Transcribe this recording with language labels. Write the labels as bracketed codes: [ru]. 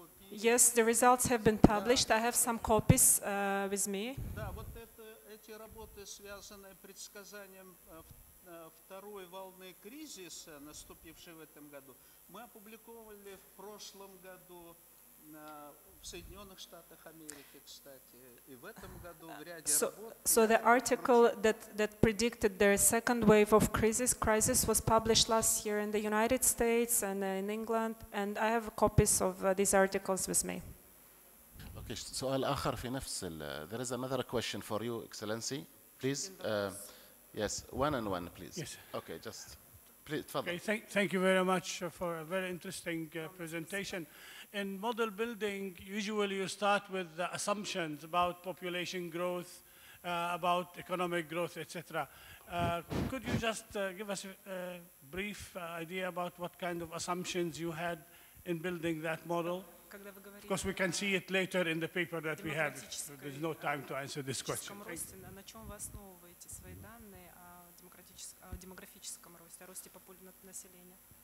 [en] Yes, the results have been published. I have some copies with me. [ru] Да, вот эти работы, связанные с предсказанием второй волны кризиса, наступившей в этом году, мы опубликовали в прошлом году в Соединенных Штатах Америки, кстати, и в этом году в ряде работ. [en] So the article that predicted the second wave of crisis was published last year in the United States and in England, and I have copies of these articles with me. Okay, [ar] سؤال آخر في نفس [en] there is another question for you, Excellency. Please, yes, one and one, please. Yes. Okay, just please, [ar] تفضل. [en] Okay, thank you very much for a very interesting presentation. In model building, usually you start with the assumptions about population growth, about economic growth, etc. Could you just give us a brief idea about what kind of assumptions you had in building that model? Because we can see it later in the paper that we have. So there's no time to answer this question. [ru] На чем вы основываете свои данные о демографическом росте, о росте населения?